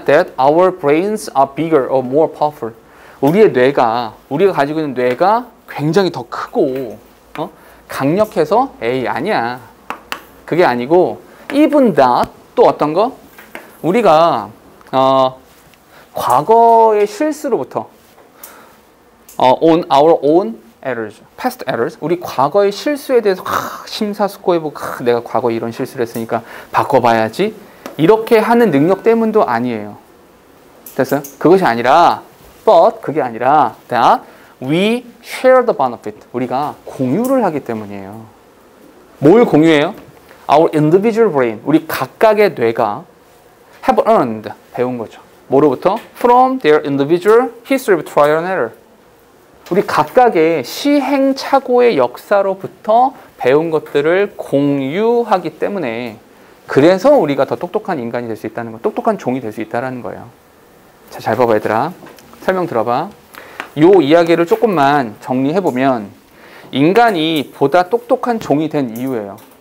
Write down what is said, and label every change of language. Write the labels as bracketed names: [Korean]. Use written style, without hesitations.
[English] That our brains are bigger or more powerful. [Korean] 우리의 뇌가, 우리가 가지고 있는 뇌가 굉장히 더 크고 강력해서 에이 아니야. 그게 아니고 [English] even that [Korean] 또 어떤 거? 우리가 과거의 실수로부터 [English] on our own errors, past errors. [Korean] 우리 과거의 실수에 대해서 심사숙고해보고 내가 과거에 이런 실수를 했으니까 바꿔봐야지. 이렇게 하는 능력 때문도 아니에요. 됐어요? 그것이 아니라 [English] but [Korean] 그게 아니라 [English] that we share the benefit. [Korean] 우리가 공유를 하기 때문이에요. 뭘 공유해요? [English] Our individual brain. [Korean] 우리 각각의 뇌가 [English] have earned. [Korean] 배운 거죠. 뭐로부터? [English] From their individual history of trial and error. [Korean] 우리 각각의 시행착오의 역사로부터 배운 것들을 공유하기 때문에 그래서 우리가 더 똑똑한 인간이 될 수 있다는 거, 똑똑한 종이 될 수 있다는 거예요. 자, 잘 봐봐 얘들아. 설명 들어봐. 요 이야기를 조금만 정리해보면 인간이 보다 똑똑한 종이 된 이유예요.